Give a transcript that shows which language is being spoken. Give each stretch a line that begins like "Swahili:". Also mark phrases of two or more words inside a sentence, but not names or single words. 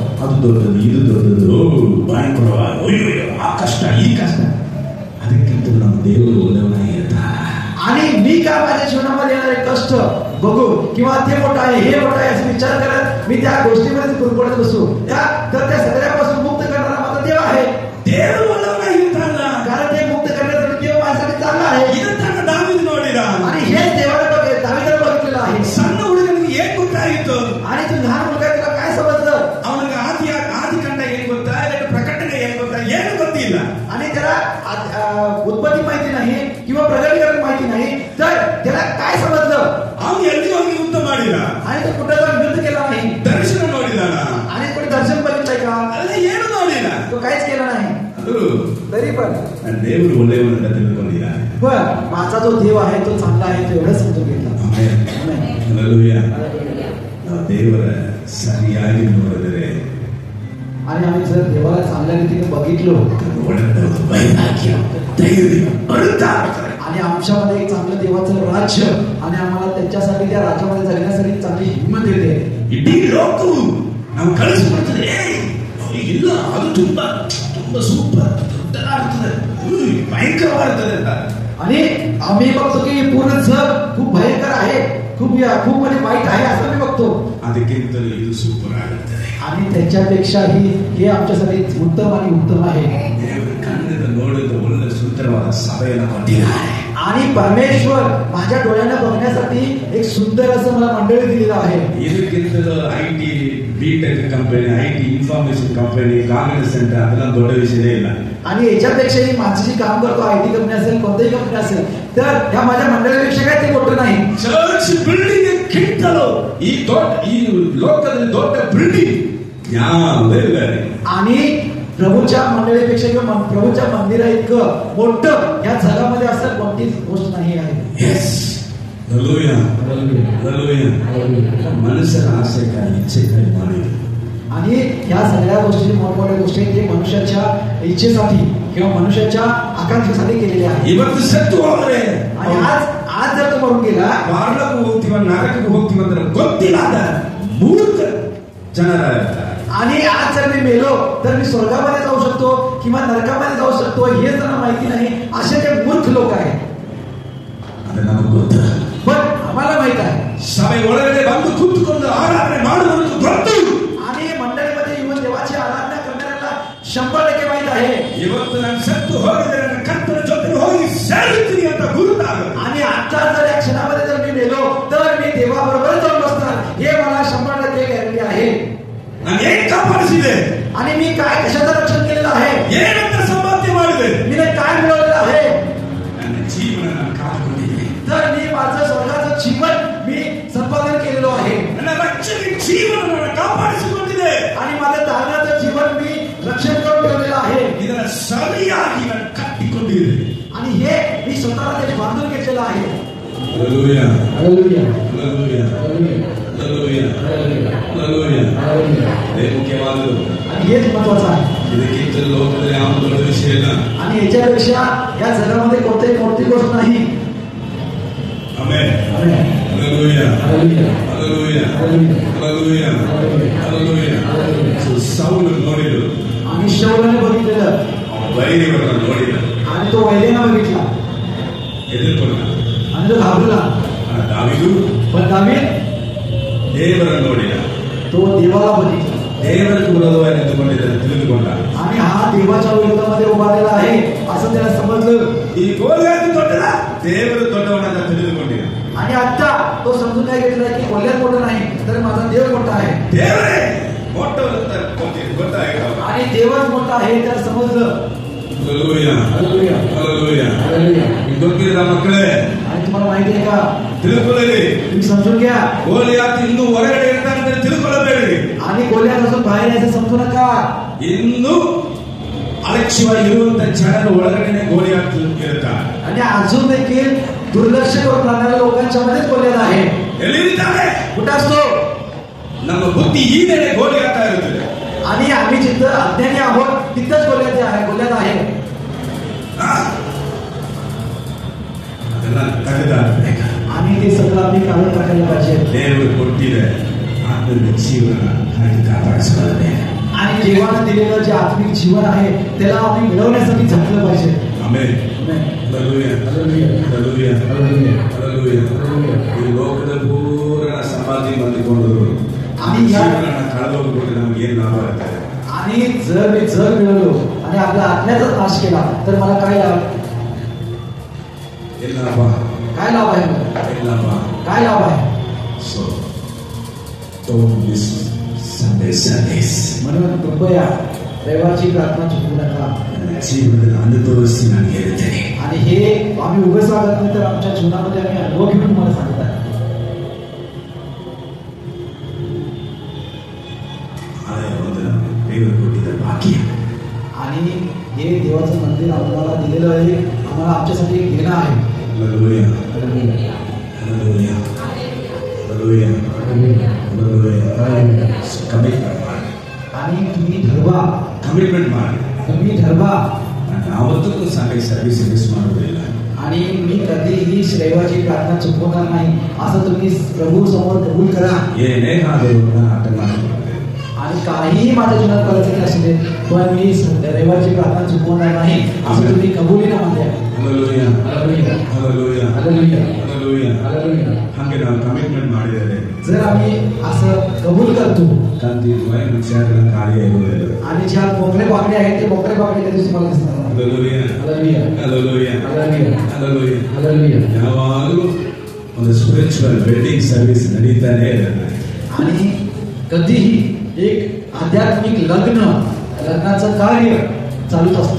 Kannada: ಅದು ದೊಡ್ಡದು, ಇದು ದೊಡ್ಡದು, ಭಯಂಕರವಾದ, ಆ ಕಷ್ಟ, ಈ ಕಷ್ಟ. ಅದಕ್ಕಿಂತ ನಮ್ಮ ದೇವರು ಒಳ್ಳೆಯವನಾಗಿ ಇರ್ತಾನೆ.
Marathi: आणि मी का माझ्या जीवनामध्ये येणारे कष्ट बघू किंवा ते मोठं आहे हे मोठं आहे असं विचार करत मी त्या गोष्टीमध्ये गुरगुडत बसू, तर त्या सगळ्यापासून मुक्त करणारा माझा देव आहे.
Kannada: ದೇವರು ಒಳ್ಳೆಯವನಾಗಿ ಇರ್ತಾನೆ.
Marathi: कारण ते मुक्त करण्यासाठी देव माझ्यासाठी चांगला आहे.
Kannada: ಇದನ್ನ ದಾವೀದ ನೋಡಿದ.
Marathi: आणि हेच देवाने दावीदाने बघितलेलं आहे.
Kannada: ಸಣ್ಣ ಹುಡುಗನಿಗೆ ಏನ್ ಗೊತ್ತಾಯಿತು?
Marathi: आणि तू लहान मुलगा तुला काय समजलं?
Kannada: ಅವನಿಗೆ ಆದಿಕಾಂಡ ಏನ್ ಗೊತ್ತಾ, ಪ್ರಕಟಣೆ ಏನ್ ಗೊತ್ತಾ, ಏನು ಗೊತ್ತಿಲ್ಲ.
Marathi: आणि त्याला उत्पत्ती माहिती नाही किंवा प्रगतीकरण माहिती नाही, तर त्याला काय समजलं?
Kannada: ಅವನು ಎಲ್ಲಿ ಹೋಗಿ ಯುದ್ಧ ಮಾಡಿಲ್ಲ.
Marathi: आणि तो कुठे जाऊन युद्ध केला नाही.
Kannada: ದರ್ಶನ ನೋಡಿದಾನ.
Marathi: आणि कोणी दर्शन बघितलंय का?
Kannada: ಅಲ್ಲ, ಏನು ನೋಡಿಲ್ಲ.
Marathi: तो काहीच केला नाही. तरी पण
Kannada: ದೇವರು ಒಳ್ಳೆಯವನಂತ ತಿಳ್ಕೊಂಡಿದ್ದಾನೆ.
Marathi: पण माझा जो देव आहे तो चांगला आहे, तो एवढं समजून घेतला. हालेलुया.
Kannada: ನಾವು ದೇವರ ಸರಿಯಾಗಿ ನೋಡಿದರೆ,
Marathi: आणि आम्ही जर देवाला चांगल्या रीतीने बघितलो, वैराग्य, धैर्य, आणि आमच्यामध्ये एक चांगलं देवाचं राज्य आणि आम्हाला त्यांच्यासाठी त्या राज्यामध्ये जगण्यासाठी चांगली हिंमत येते.
Kannada: ಇಡೀ ಲೋಕವು ನಾವು ಕಳಿಸ್ಬಿಡ್ತದೆ. ಇಲ್ಲ, ಅದು ತುಂಬಾ ತುಂಬಾ ಸೂಪರ್ ದೊಡ್ಡದಾಗ್ತದೆ, ಭಯಂಕರವಾಗಿರ್ತದೆ ಅಂತ.
Marathi: आणि आम्ही बघतो की पूर्ण जग खूप भयंकर आहे, खूप म्हणजे वाईट आहे असं मी बघतो.
Kannada: ಅದಕ್ಕಿಂತಲೂ ಇದು ಸೂಪರ್ ಆಗುತ್ತದೆ.
Marathi: आणि त्याच्यापेक्षाही हे आमच्यासाठी उत्तम आणि उत्तम आहे.
Kannada: ದೇವರು ಕಣ್ಣಿಂದ ನೋಡಿದ ಒಳ್ಳೆ ಸುಂದರವಾದ ಸಭೆಯನ್ನು ಕೊಟ್ಟಿದ್ದಾರೆ.
Marathi: आणि परमेश्वर माझ्या डोळ्याने बघण्यासाठी एक सुंदर असं मला मंडळी दिलेलं आहे.
Kannada: ಇದಕ್ಕಿಂತಲೂ
English: IT BTech company, IT information company, congress center
Kannada: ಅದೆಲ್ಲ ದೊಡ್ಡ ವಿಷಯನೇ ಇಲ್ಲ.
Marathi: आणि याच्यापेक्षाही माझं जे काम करतो
English: IT company
Marathi: असेल, कोणतीही कंपनी असेल, तर ह्या माझ्या मंडळीपेक्षा काय ते मोठं नाही.
English: church building
Kannada: ಕಿಂತಲೂ ಈ ಲೋಕದಲ್ಲಿ ದೊಡ್ಡ ಬಿಲ್ಡಿಂಗ್ ಯಾವುದೇ ಇಲ್ಲ.
Marathi: आणि प्रभूच्या मंडळीपेक्षा किंवा प्रभूच्या मंदिरा इतकं मोठं या जगामध्ये असं कोणतीच गोष्ट नाही आहे.
Kannada: मनुष्यರ ಆಸೆಗಾಗಿ ಇಚ್ಛೆಗಾಗಿ ಮಾಡಿದ್ರು.
Marathi: आणि या सगळ्या गोष्टी मोठमोठ्या गोष्टी ते मनुष्याच्या इच्छेसाठी किंवा मनुष्याच्या आकांक्षेसाठी केलेल्या आहेत.
Kannada: ಇವತ್ತು ಸತ್ತು ಹೋದ್ರೆ,
Marathi: आणि आज जर तो मरून गेला,
Kannada: ಪಾರ್ಲಕ್ಕೆ ಹೋಗ್ತೀವ ನರಕಕ್ಕೆ ಹೋಗ್ತೀವ ಅಂದ್ರೆ ಗೊತ್ತಿಲ್ಲದ ಮೂರ್ಖ ಜನರ.
Marathi: आणि आज जर मी मेलो तर मी स्वर्गामध्ये जाऊ शकतो किंवा नरकामध्ये जाऊ शकतो हे त्यांना माहिती नाही, असे ते मूर्ख लोक आहेत.
Kannada: ಅದು ನಮಗೆ ಗೊತ್ತು.
Marathi: पण आम्हाला माहित आहे
Kannada: ಸಭೆ ಒಳಗಡೆ ಬಂದು ಕೂತ್ಕೊಂಡು ಆರಾಧನೆ ಮಾಡುವುದು ಗೊತ್ತು.
Marathi: आणि मंडळीमध्ये येऊन देवाची आराधना करणाऱ्याला 100% माहित आहे.
Kannada: ಇವತ್ತು ನಾನು ಸತ್ತು ಹೋಗಿದ್ರೆ ನನ್ನ ಕರ್ತನ ಜೊತೆ ಹೋಗಿ ಸೇರುತ್ತೀನಿ ಅಂತ ಗುರುತಾಗುತ್ತೆ.
Marathi: आणि आजच्या जर या क्षणामध्ये जर मी मेलो तर मी देवाबरोबर जाऊन बसणार, हे मला 100% गॅरंटी आहे.
Kannada: ನಾನು ಏನ್ ಕಾಪಾಡಿಸಿದೆ?
Marathi: आणि मी काय कशाचं रक्षण केलेलं आहे?
Kannada: ಏನಂತ ಸಂಪಾದನೆ ಮಾಡಿದೆ?
Marathi: मी काय मिळवलेलं आहे?
Kannada: ನನ್ನ ಜೀವನ ನಾನು ಕಾಪಾಡಿಕೊಂಡಿದ್ದೆ.
Marathi: तर मी माझं स्वतःचं जीवन मी संपादन केलेलं आहे.
Kannada: ನನ್ನ ರಕ್ಷಣೆ ಜೀವನ ನಾನು ಕಾಪಾಡಿಸಿಕೊಂಡಿದೆ.
Marathi: आणि माझं दानाचं जीवन मी रक्षण करून ठेवलेलं आहे.
Kannada: ಇದನ್ನ ಸರಿಯಾಗಿ ನಾನು ಕಟ್ಟಿಕೊಂಡಿದ್ದೆ.
Marathi: आणि हे मी स्वतःला ते बांधून घेतलेलं आहे. हालेलुया, हालेलुया, हालेलुया, हालेलुया, हालेलुया.
Kannada: हे ಮುಖ್ಯವಾದದ್ದು.
Marathi: आणि हेच महत्वाचं आहे.
Kannada: ಇದಕ್ಕಿಂತ ಲೋಕದಲ್ಲಿ ಯಾವ ದೊಡ್ಡ ವಿಷಯ ಇಲ್ಲ.
Marathi: आणि याच्यापेक्षा या जगामध्ये कोणतीही मोठी गोष्ट नाही.
Kannada: ಆಮೆನ್.
Marathi: आमेन. हालेलुया, हालेलुया, हालेलुया, हालेलुया, हालेलुया, हालेलुया.
Kannada: ಸೌಲ್ ನೋಡಿದ್ರು.
Marathi: आणि शौलाने बघितलेलं
Kannada: ವೈರಿಗಳನ್ನು ನೋಡಿದ.
Marathi: आणि तो वैद्यानं बघितला
Kannada: ಎದುರ್ಕೊಂಡ.
Marathi: आणि तो घाबरला.
Kannada: ದಾವೀದು
Marathi: पण दावीद
Kannada: ದೇವರನ್ನು ನೋಡಿದ.
Marathi: तो देवाला बघितला.
Kannada: ದೇವರಿಗೆ ವಿರೋಧವಾಗಿ ನಿಂತುಕೊಂಡಿದ್ದ ತಿಳಿದುಕೊಂಡ.
Marathi: आणि हा देवाच्या विरोधामध्ये उभारलेला आहे असं त्याला समजलं.
Kannada: ಈ ಗೋಲಿಯಾತ ದೊಡ್ಡದ, ದೇವರು ದೊಡ್ಡವನಂತ ತಿಳಿದುಕೊಂಡಿದ್ದ.
Marathi: आणि आता तो समजून काय घेतलाय की गोलियात मोठं नाही तर माझा देव मोठा आहे.
Kannada: ದೇವರೇ ಮೊಟ್ಟವರಂತ ಗೊತ್ತಾಗಿಲ್ಲ.
Marathi: आणि देवच मोठा आहे त्याला समजलं. हालेलुया, हालेलुया, हालेलुया. हालेलुया.
Kannada: ಗೊತ್ತಿಲ್ಲ ಮಕ್ಕಳೇ,
Marathi: आणि तुम्हाला माहिती आहे का,
Kannada: ತಿಳ್ಕೊಳ್ಳಿ.
Marathi: तुम्ही समजून घ्या.
Kannada: ಗೋಲಿಯಾತ ಇನ್ನೂ ಹೊರಗಡೆ ಇರ್ತಾನೆ ಅಂತ ತಿಳ್ಕೊಳ್ಳಬೇಡಿ.
Marathi: आणि गोलियात अजून बाहेर यायचं समजू नका.
Kannada: ಇನ್ನೂ ಅಲಕ್ಷ್ಯವಾಗಿ ಇರುವಂತ ಜನರ ಒಳಗಡೆನೆ ಗೋಲಿಯಾತ ಇರ್ತಾರೆ.
Marathi: आणि अजून देखील दुर्लक्ष करून राहणाऱ्या लोकांच्या मध्ये गोलियात आहे.
Kannada: ಎಲ್ಲಿರ್ತಾರೆ?
Marathi: कुठं असतो?
Kannada: ನಮ್ಮ ಬುದ್ಧಿ ಈ ನೆಲೆ ಗೋಳಿಯಾಗ್ತಾ ಇರುತ್ತದೆ.
Marathi: आणि आम्ही जिथं अज्ञानी आहोत तिथंच बोलण्यात आहे.
Kannada: ಅದನ್ನ ತೆಗೆದಾಕಬೇಕು.
Marathi: आणि ते सगळं आम्ही काढून टाकायला पाहिजे.
Kannada: ದೇವರು ಕೊಟ್ಟಿದ ಆತ್ಮಿಕ ಜೀವನ ಹಾಗೆ ಕಾಪಾಡಿಕೊಳ್ಳಬೇಕು.
Marathi: आणि देवाने दिलेलं जे आत्मिक जीवन आहे त्याला आम्ही मिळवण्यासाठी झटलं पाहिजे.
Kannada: ಆಮೆನ್.
Marathi: हालेलुया हालेलुया हालेलुया हालेलुया.
Kannada: ಈ ಲೋಕದ ಪೂರ್ಣ ಸಮಾಧಿ ಮಾಡಿಕೊಂಡರು आणि ಜೀವನ ಕಳೆದೋಗ್ಬಿಟ್ಟು ನಮ್ಗೆ ಏನು ಲಾಭ ಇರುತ್ತೆ?
Marathi: आणि जर मी जग मिळवलो आणि आपल्या आत्म्याचा नाश केला तर मला काय लाभ?
Kannada: ಏನು ಲಾಭ?
Marathi: काय लाभ आहे?
Kannada: ಏನು ಲಾಭ?
Marathi: काय लाभ आहे?
English: So don't miss Sunday Sundays.
Marathi: म्हणून कृपया रविवारची प्रार्थना चुकवू नका.
Kannada: ಜೀವನದಲ್ಲಿ ಅನುಭವಿಸಿ ನಾನು ಹೇಳ್ತೇನೆ.
Marathi: आणि हे आम्ही उगाच सांगत नाही तर आमच्या जीवनामध्ये आम्ही अनुभव घेऊन तुम्हाला सांगत आहे. देव कोटीचं भाग्य आणि हे देवाचं मंदिर आम्हाला दिलेलं आहे. आम्हाला आमच्यासाठी एक देणं आहे. हालेलुया हालेलुया हालेलुया हालेलुया हालेलुया.
Kannada: कमिटमेंट ಮಾಡಿ.
Marathi: आणि तुम्ही ठरवा.
Kannada: कमिटमेंट ಮಾಡಿ.
Marathi: तुम्ही ठरवा.
Kannada: ಯಾವತ್ತೂ
English: Sunday service miss
Kannada: ಮಾಡೋದಿಲ್ಲ.
Marathi: आणि मी कधीही रविवारची प्रार्थना चुकवणार नाही असं तुम्ही प्रभू समोर कबूल करा.
Kannada: ಏನೇ ಆದರೂ ಅಟೆಂಡ್ ಮಾಡಬೇಕು.
Marathi: आणि काहीही माझ्या जीवनात करायचं असू दे पण मी रविवारची प्रार्थना चुकवणार नाही असं तुम्ही कबुलीनामा द्या. हालेलुया हालेलुया हालेलुया हालेलुया हालेलुया हालेलुया.
Kannada: ಹಾಗೆ ನಾವು ಕಮಿಟ್ಮೆಂಟ್ ಮಾಡಿದರೆ
Marathi: जर आम्ही असं कबूल करतो
Kannada: ಖಂಡಿತವಾಗಿ ವಿಚಾರಗಳ ಕಾರ್ಯ ಇರುವುದಿಲ್ಲ.
Marathi: आणि ज्या मोकळे बाकडे आहेत ते मोकळे बाकडे त्या दिवशी मला दिसणार नाही. हालेलुया हालेलुया हालेलुया हालेलुया
Kannada: ಹಾಲೆಲೂಯಾ
Marathi: हालेलुया.
Kannada: ಯಾವಾಗಲೂ ಒಂದು
English: spiritual wedding service
Kannada: ನಡೀತಾನೆ ಇರುತ್ತೆ.
Marathi: आणि कधीही एक आध्यात्मिक लग्नाचं कार्य चालूच असतं.